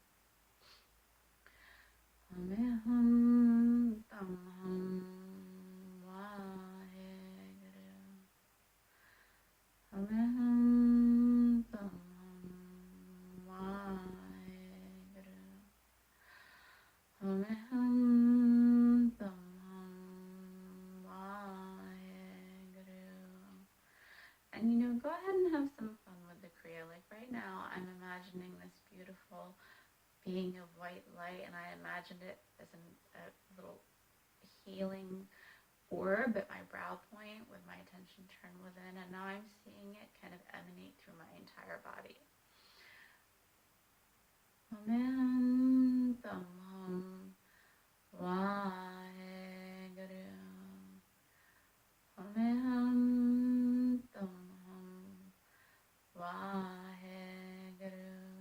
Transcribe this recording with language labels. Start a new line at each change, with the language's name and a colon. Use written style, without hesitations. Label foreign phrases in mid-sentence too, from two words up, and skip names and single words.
Sanskrit: Om Hum Tam Hum Vaheguru. Om Hum Tam Hum Vaheguru. Om Hum Tam Hum Vaheguru.
English: And go ahead and have some fun with the Kriya. Like right now, I'm imagining this beautiful being of white light, and I imagined it as a little healing orb at my brow point with my attention turned within, and now I'm seeing it kind of emanate through my entire body.
Sanskrit: Om Hum Tam Hum Vaheguru. Om Hum Tam Hum Vaheguru.